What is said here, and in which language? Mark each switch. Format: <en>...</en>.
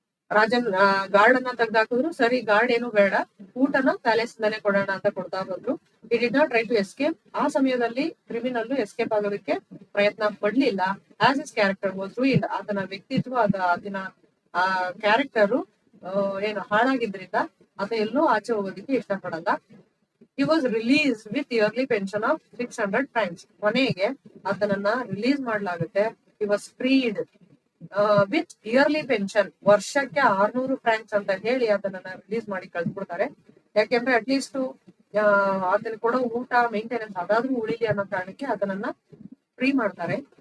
<kn>Rajan guard ಅನ್ನ ತೆಗ್ದಾಕಿದ್ರು. ಸರಿ, guard ಏನು ಬೇಡ, ಊಟನ ಪ್ಯಾಲೇಸ್ ಇಂದಾನೆ ಕೊಡೋಣ ಅಂತ ಕೊಡ್ತಾ ಬಂದ್ರು.</kn> <en>he did not try to escape.</en> <kn>ಆ ಸಮಯದಲ್ಲಿ ಕ್ರಿಮಿನಲ್ ಎಸ್ಕೇಪ್ ಆಗೋದಕ್ಕೆ ಪ್ರಯತ್ನ ಪಡ್ಲಿಲ್ಲ.</kn> <en>as his character was ruined,</en> <kn>ಆತನ ವ್ಯಕ್ತಿತ್ವ ಆತನ ಆ ಕ್ಯಾರೆಕ್ಟರ್ ಏನು ಹಾಳಾಗಿದ್ರಿಂದ ಆತ ಎಲ್ಲೂ ಆಚೆ ಹೋಗೋದಕ್ಕೆ ಇಷ್ಟಪಡಲ್ಲ.</kn> <en>he was released with yearly pension of 600 francs.</en> <kn>ಕೊನೆಗೆ ಆತನನ್ನ release ಮಾಡ್ಲಾಗುತ್ತೆ.</kn> <en>he was freed with yearly pension,</en> <kn>ವರ್ಷಕ್ಕೆ 600 ಫ್ರಾಂಕ್ಸ್ ಅಂತ ಹೇಳಿ ಅದನ್ನ ರಿಲೀಸ್ ಮಾಡಿ ಕಳ್ಸ್ಬಿಡ್ತಾರೆ. ಯಾಕೆಂದ್ರೆ ಅಟ್ಲೀಸ್ಟ್ ಅದನ್ನ ಕೊಡೋ ಊಟ ಮೇಂಟೆನೆನ್ಸ್ ಅದಾದ್ರೂ ಉಳಿಲಿ ಅನ್ನೋ ಕಾರಣಕ್ಕೆ ಅದನ್ನ ಫ್ರೀ ಮಾಡ್ತಾರೆ.</kn>